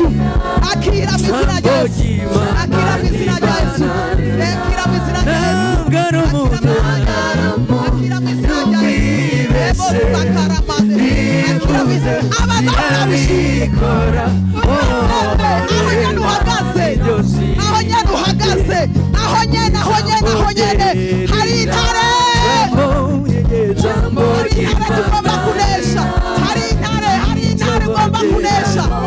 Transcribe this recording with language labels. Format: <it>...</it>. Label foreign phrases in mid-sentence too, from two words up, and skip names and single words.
<rn>Akira mu izina rya Yesu. Akira mu izina rya Yesu. Akira mu izina rya Yesu. Akira mu izina rya Yesu. Sakaramande. Akira mu izina. Abazakabishikora. Aho nyene uhagaze. Aho nyene uhagaze. Aho nyene. Hari intare. Hari intare tugomba kunesha. Hari intare ugomba kunesha.</rn>